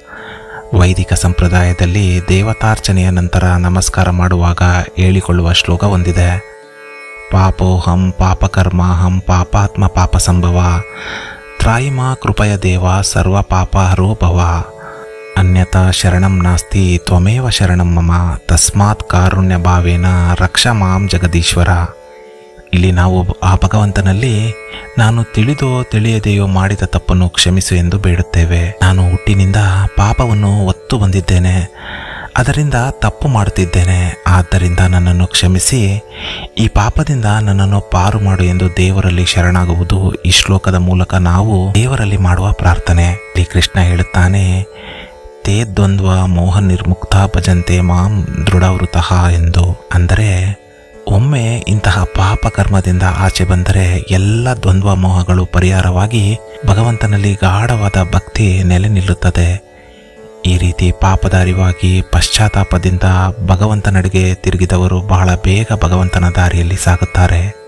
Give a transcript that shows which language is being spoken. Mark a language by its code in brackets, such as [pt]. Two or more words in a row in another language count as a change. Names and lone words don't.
[kn] ವೈದಿಕ ಸಂಪ್ರದಾಯದಲ್ಲಿ ದೇವತಾರ್ಚನೆಯ ನಂತರ ನಮಸ್ಕಾರ ಮಾಡುವಾಗ ಹೇಳಿಕೊಳ್ಳುವ ಶ್ಲೋಕ ಹೊಂದಿದೆ: [sa] ಪಾಪೋಹಂ ಪಾಪಕರ್ಮಾಹಂ ಪಾಪಾತ್ಮ ಪಾಪ ಸಂಭವ ತ್ರಾಯಿಮ ಕೃಪಯ ದೇವ ಸರ್ವ ಪಾಪಹರೋ ಭವ ಅನ್ಯತಾ ಶರಣಂ ನಾಸ್ತಿ ತ್ವಮೇವ ಶರಣಂ ಮಮ ತಸ್ಮಾತ್ ಕಾರುಣ್ಯ ಭಾವೇನ ರಕ್ಷ ಮಾಂ ಜಗದೀಶ್ವರ. [kn] ಇಲ್ಲಿ ನಾವು ಆ ಭಗವಂತನಲ್ಲಿ ನಾನು ತಿಳಿದೋ ತಿಳಿಯದೆಯೋ ಮಾಡಿದ ತಪ್ಪನ್ನು ಕ್ಷಮಿಸು ಎಂದು ಬೇಡುತ್ತೇವೆ. ನಾನು ಹುಟ್ಟಿನಿಂದ ಪಾಪವನ್ನು ಹೊತ್ತು ಬಂದಿದ್ದೇನೆ, ಅದರಿಂದ ತಪ್ಪು ಮಾಡುತ್ತಿದ್ದೇನೆ. ಆದ್ದರಿಂದ ನನ್ನನ್ನು ಕ್ಷಮಿಸಿ ಈ ಪಾಪದಿಂದ ನನ್ನನ್ನು ಪಾರು ಮಾಡು ಎಂದು ದೇವರಲ್ಲಿ ಶರಣಾಗುವುದು ಈ ಶ್ಲೋಕದ ಮೂಲಕ ನಾವು ದೇವರಲ್ಲಿ ಮಾಡುವ ಪ್ರಾರ್ಥನೆ. ಶ್ರೀ ಕೃಷ್ಣ ಹೇಳುತ್ತಾನೆ: [sa] ತೇ ದ್ವಂದ್ವ ಮೋಹ ನಿರ್ಮುಕ್ತ ಭಜಂತೆ ಮಾಂ ದೃಢವ್ರತಃ ಎಂದು. [kn] ಅಂದರೆ ಒಮ್ಮೆ ಇಂತಹ ಪಾಪ ಕರ್ಮದಿಂದ ಆಚೆ ಬಂದರೆ ಎಲ್ಲ ದ್ವಂದ್ವ ಮೋಹಗಳು ಪರಿಹಾರವಾಗಿ ಭಗವಂತನಲ್ಲಿ ಗಾಢವಾದ ಭಕ್ತಿ ನೆಲೆ ನಿಲ್ಲುತ್ತದೆ. ಈ ರೀತಿ ಪಾಪದ ಅರಿವಾಗಿ ಪಶ್ಚಾತ್ತಾಪದಿಂದ ಭಗವಂತನಡೆಗೆ ತಿರುಗಿದವರು ಬಹಳ ಬೇಗ ಭಗವಂತನ ದಾರಿಯಲ್ಲಿ ಸಾಗುತ್ತಾರೆ.